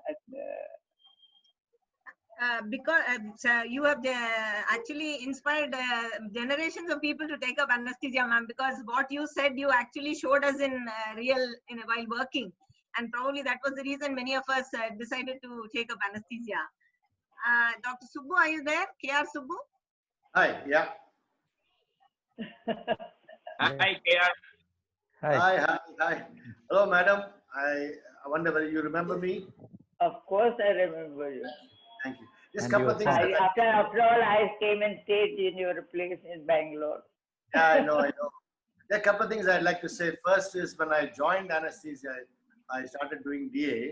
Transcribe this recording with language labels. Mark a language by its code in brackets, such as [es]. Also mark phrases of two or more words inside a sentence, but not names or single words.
[en] Because you have actually inspired generations of people to take up anesthesia, ma'am, because what you said, you actually showed us in while working. And probably that was the reason many of us decided to take up anesthesia. Dr. Subbu, are you there? KR Subbu? Hi, yeah. Hi, KR. Hi. Hi. Hello, madam. I wonder whether you remember me. Of course, I remember you. Thank you. Just a And couple your of things. son. After all, I came and stayed in your place in Bangalore. Yeah, I know. There are a couple of things I'd like to say. First is when I joined anesthesia, I started doing DA.